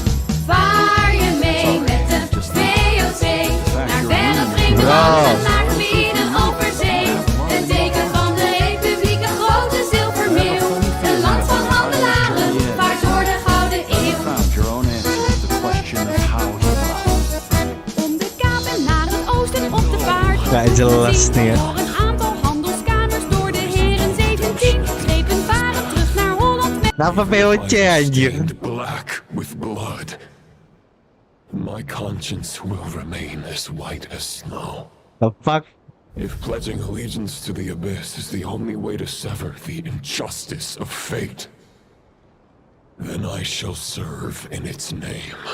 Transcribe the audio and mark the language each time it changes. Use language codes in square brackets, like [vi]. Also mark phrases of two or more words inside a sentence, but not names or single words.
[nl] Vaar je mee met de VOC naar verre vreemde landen, naar gebieden over zee. Een teken van de Republiek, een grote zilvermeeuw. Een land van handelaren, vaart door de Gouden Eeuw. Om de kapen naar het oosten op de vaart. Ja, [id] jelas nih ya. [nl] Door een aantal handelskamers door de heren 17. Schepen varen terug naar Holland met... [id] Kenapa POC anjir? [en] Black with blood. My conscience will remain as white as snow. The fuck? If pledging allegiance to the abyss is the only way to sever the injustice of fate, then I shall serve in its name.